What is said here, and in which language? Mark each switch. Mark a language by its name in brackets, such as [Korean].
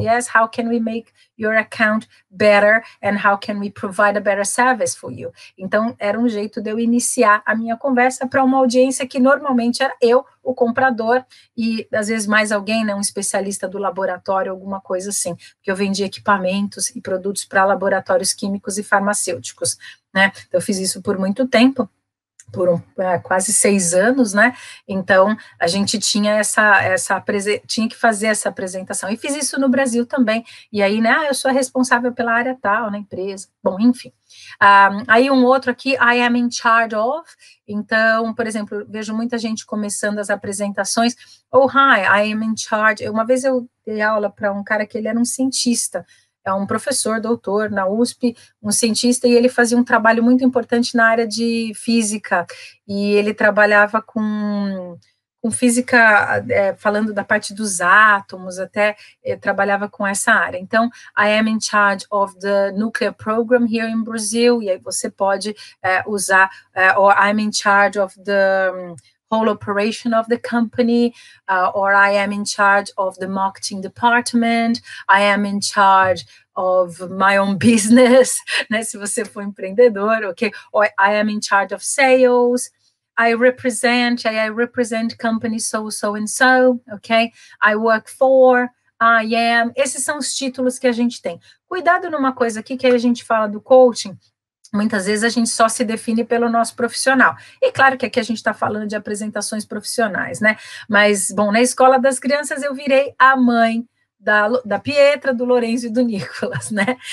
[English] Yes, how can we make your account better, and how can we provide a better service for you? [Portuguese] Então, era um jeito de eu iniciar a minha conversa para uma audiência que normalmente era eu, o comprador, e às vezes mais alguém, né, um especialista do laboratório, alguma coisa assim, porque eu vendia equipamentos e produtos para laboratórios químicos e farmacêuticos, né? Então, eu fiz isso por muito tempo, por quase 6 anos, né? Então a gente tinha tinha que fazer essa apresentação, e fiz isso no Brasil também, e aí, né, eu sou responsável pela área tal na empresa, bom, enfim. Aí um outro aqui, [English] I am in charge of. [Portuguese] Então, por exemplo, vejo muita gente começando as apresentações, [English] oh, hi, I am in charge. [Portuguese] Uma vez eu dei aula para um cara que ele era um cientista, é um professor, doutor, na USP, um cientista, e ele fazia um trabalho muito importante na área de física, e ele trabalhava com física, falando da parte dos átomos, até trabalhava com essa área. Então, [English] I am in charge of the nuclear program here in Brazil, [Portuguese] e aí você pode usar, [English] or I'm in charge of the whole operation of the company, or I am in charge of the marketing department, I am in charge of my own business, [Portuguese] né, se você for empreendedor, [English] ok? Or I am in charge of sales, I represent company so and so, ok? I work for, I am, [Portuguese] esses são os títulos que a gente tem. Cuidado numa coisa aqui, que aí a gente fala do coaching, muitas vezes a gente só se define pelo nosso profissional. E claro que aqui a gente está falando de apresentações profissionais, né? Mas, bom, na escola das crianças eu virei a mãe da Pietra, do Lourenço e do Nicolas, né?